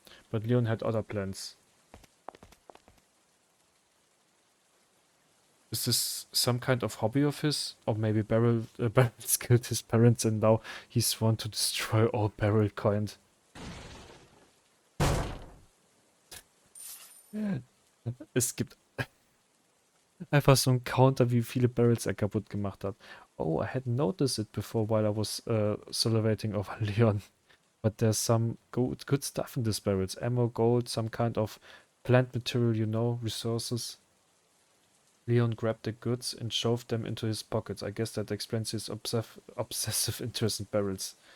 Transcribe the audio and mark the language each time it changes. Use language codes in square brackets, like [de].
[en] But Leon had other plans. Is this some kind of hobby of his? Or maybe Barrels killed his parents and now he's sworn to destroy all Barrel kind. [de] Es gibt einfach so einen Counter, wie viele Barrels er kaputt gemacht hat. [en] Oh, I hadn't noticed it before while I was salivating over Leon. But there's some good stuff in these barrels. Ammo, gold, some kind of plant material, you know, resources. Leon grabbed the goods and shoved them into his pockets. I guess that explains his obsessive interest in barrels.